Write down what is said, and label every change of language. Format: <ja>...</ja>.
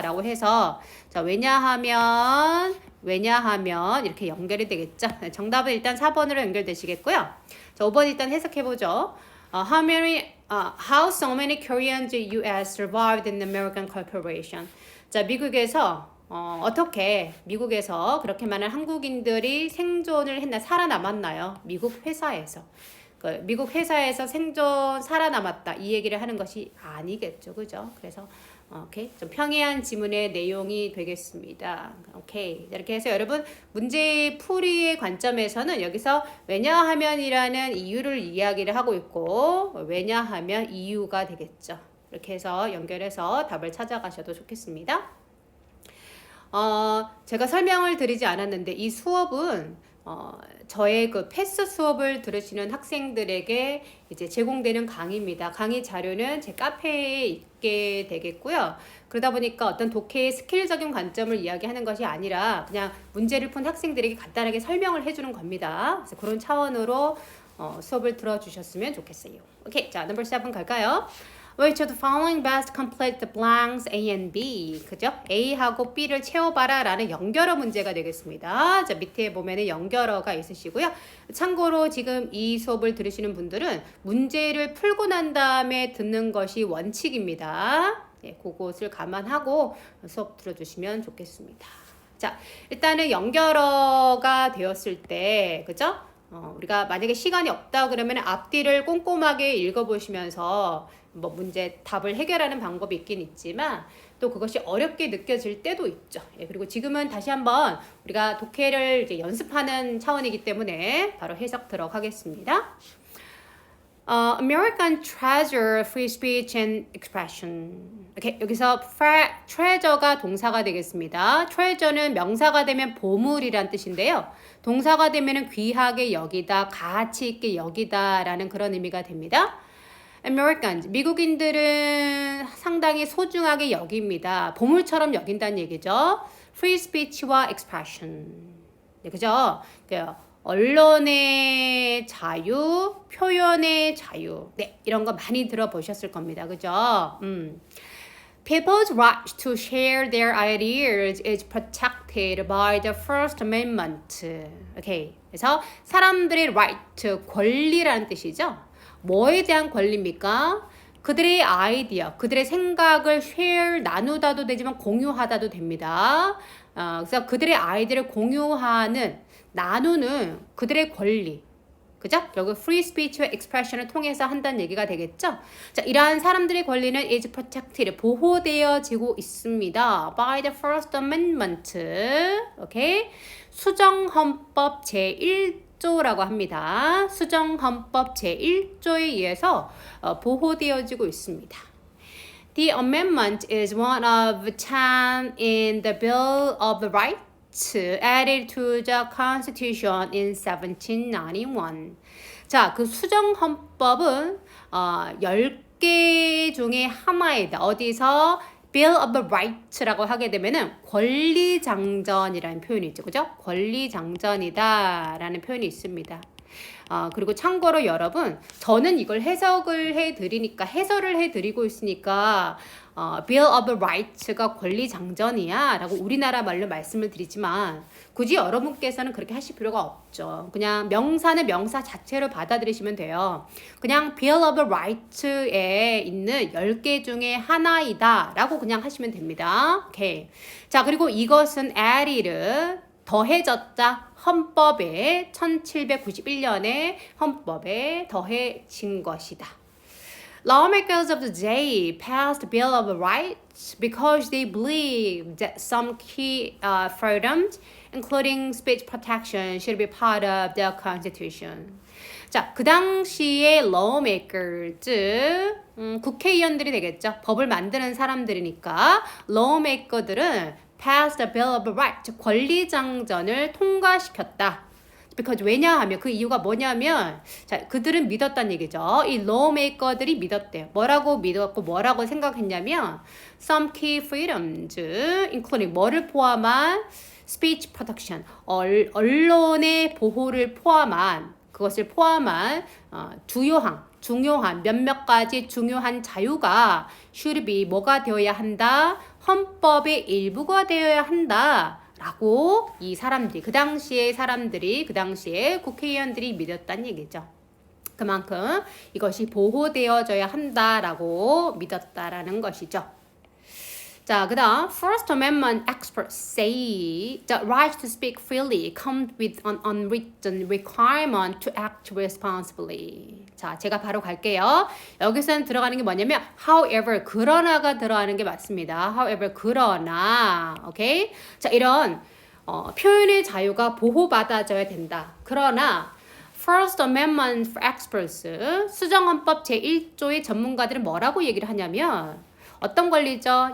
<ko>라고 해서 자, 왜냐하면 이렇게 연결이 되겠죠. 정답은 일단 4번으로 연결되시겠고요. 자, 5번 일단 해석해보죠.</ko> <en>How so many Koreans in US survived in American corporation?</en> <ko>자, 어떻게 미국에서 그렇게 많은 한국인들이 생존을 살아남았나요? 미국 회사에서. 미국 회사에서 살아남았다. 이 얘기를 하는 것이 아니겠죠. 그죠? 그래서, 오케이. 좀 평이한 지문의 내용이 되겠습니다. 오케이. 이렇게 해서 여러분, 문제 풀이의 관점에서는 여기서 왜냐하면이라는 이유를 이야기를 하고 있고, 왜냐하면 이유가 되겠죠. 이렇게 해서 연결해서 답을 찾아가셔도 좋겠습니다. 제가 설명을 드리지 않았는데 이 수업은 저의 그 패스 수업을 들으시는 학생들에게 이제 제공되는 강의입니다. 강의 자료는 제 카페에 있게 되겠고요. 그러다 보니까 어떤 독해의 스킬적인 관점을 이야기하는 것이 아니라 그냥 문제를 푼 학생들에게 간단하게 설명을 해주는 겁니다. 그래서 그런 차원으로 수업을 들어주셨으면 좋겠어요. 오케이, 자, 넘버 7 갈까요?</ko> <en>Which of the following best complete the blanks A and B?</en> <ko>그죠? A하고 B를 채워봐라 라는 연결어 문제가 되겠습니다. 자, 밑에 보면은 연결어가 있으시고요. 참고로 지금 이 수업을 들으시는 분들은 문제를 풀고 난 다음에 듣는 것이 원칙입니다. 네, 그것을 감안하고 수업 들어주시면 좋겠습니다. 자, 일단은 연결어가 되었을 때, 그죠? 우리가 만약에 시간이 없다 그러면 앞뒤를 꼼꼼하게 읽어보시면서 뭐 문제 답을 해결하는 방법이 있긴 있지만 또 그것이 어렵게 느껴질 때도 있죠. 예, 그리고 지금은 다시 한번 우리가 독해를 이제 연습하는 차원이기 때문에 바로 해석 들어가겠습니다.</ko> <en>American treasure free speech and expression.</en> <ko>오케이, 여기서 treasure가 동사가 되겠습니다. treasure는 명사가 되면 보물이란 뜻인데요. 동사가 되면 귀하게 여기다, 가치 있게 여기다 라는 그런 의미가 됩니다. Americans, 미국인들은 상당히 소중하게 여깁니다. 보물처럼 여긴다는 얘기죠. Free speech와 expression. 네, 그죠? 언론의 자유, 표현의 자유. 네, 이런 거 많이 들어보셨을 겁니다. 그죠?</ko> <en>People's right to share their ideas is protected by the First Amendment.</en> <ko>오케이. 그래서 사람들의 right, 권리라는 뜻이죠. 뭐에 대한 권리입니까? 그들의 아이디어, 그들의 생각을 share, 나누다도 되지만 공유하다도 됩니다. 그래서 그들의 아이디어를 공유하는, 나누는 그들의 권리. 그죠? 결국 free speech와 expression을 통해서 한다는 얘기가 되겠죠? 자, 이러한 사람들의 권리는</ko> <en>is protected,</en> <ko>보호되어지고 있습니다.</ko> <en>by the First Amendment. 오케이?</en> <ko>수정헌법 제1조라고 합니다. 수정헌법 제1조에 의해서 보호되어지고 있습니다.</ko> <en>The amendment is one of 10 in the Bill of Rights added to the Constitution in 1791.</en> <ko>자, 그 수정헌법은 10개 중에 하나이다. 어디서? Bill of Right라고 하게 되면은 권리장전이라는 표현이 있죠. 그죠? 권리장전이다 라는 표현이 있습니다. 그리고 참고로 여러분, 저는 이걸 해석을 해드리니까, 해설을 해드리고 있으니까, Bill of Rights가 권리장전이야 라고 우리나라 말로 말씀을 드리지만, 굳이 여러분께서는 그렇게 하실 필요가 없죠. 그냥 명사는 명사 자체로 받아들이시면 돼요. 그냥 Bill of Rights에 있는 10개 중에 하나이다 라고 그냥 하시면 됩니다. 오케이. 자, 그리고 이것은 added, 더해졌다. 헌법에 1791년에 헌법에 더해진 것이다.</ko> <en>Lawmakers of the day passed the Bill of Rights because they believed that some key freedoms, including speech protection, should be part of the Constitution.</en> <ko>자, 그 당시에 lawmakers, 국회의원들이 되겠죠. 법을 만드는 사람들이니까 lawmaker들은</ko> <en>pass the Bill of Rights,</en> <ko>권리장전을 통과시켰다. because 왜냐하면 그 이유가 뭐냐면 자, 그들은 믿었다는 얘기죠. 이 lawmaker들이 믿었대요. 뭐라고 믿었고 뭐라고 생각했냐면</ko> <en>some key freedoms, including</en> <ko>뭐를 포함한 speech protection, 언론의 보호를 포함한 그것을 포함한 중요한 몇몇 가지 중요한 자유가</ko> <en>should be</en> <ko>뭐가 되어야 한다? 헌법의 일부가 되어야 한다. 라고 이 사람들이, 그 당시에 국회의원들이 믿었다는 얘기죠. 그만큼 이것이 보호되어져야 한다라고 믿었다라는 것이죠. 자, 그 다음</ko> <en>First Amendment experts say the right to speak freely comes with an unwritten requirement to act responsibly.</en> <ko>자, 제가 바로 갈게요. 여기서는 들어가는 게 뭐냐면 however, 그러나가 들어가는 게 맞습니다. however, 그러나, 오케이? 자, 이런 표현의 자유가 보호받아져야 된다. 그러나 First Amendment for experts, 수정헌법 제1조의 전문가들은 뭐라고 얘기를 하냐면 어떤 권리죠?</ko>